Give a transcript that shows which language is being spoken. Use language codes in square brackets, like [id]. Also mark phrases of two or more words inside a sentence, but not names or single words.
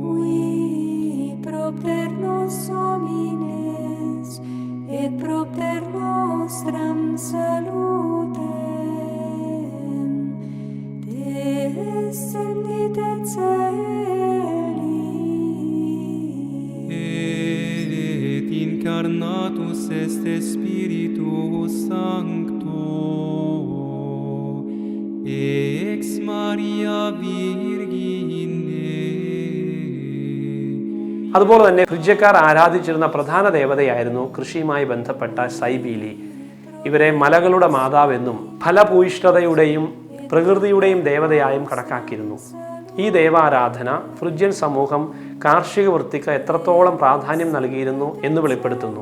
[la] qui propter nos homines et propter nostram salutem descendit et celi, Et incarnatus est Spiritus Sancto, ex Maria Virgine. [ml] അതുപോലെ തന്നെ ഫ്രിജ്യക്കാർ ആരാധിച്ചിരുന്ന പ്രധാന ദേവതയായിരുന്നു കൃഷിയുമായി ബന്ധപ്പെട്ട സൈബീലി. ഇവരെ മലകളുടെ മാതാവെന്നും ഫലഭൂയിഷ്ഠതയുടെയും പ്രകൃതിയുടെയും ദേവതയായും കണക്കാക്കിയിരുന്നു. ഈ ദേവാരാധന ഫ്രിജ്യൻ സമൂഹം കാർഷിക വൃത്തിക്ക് എത്രത്തോളം പ്രാധാന്യം നൽകിയിരുന്നു എന്ന് വെളിപ്പെടുത്തുന്നു.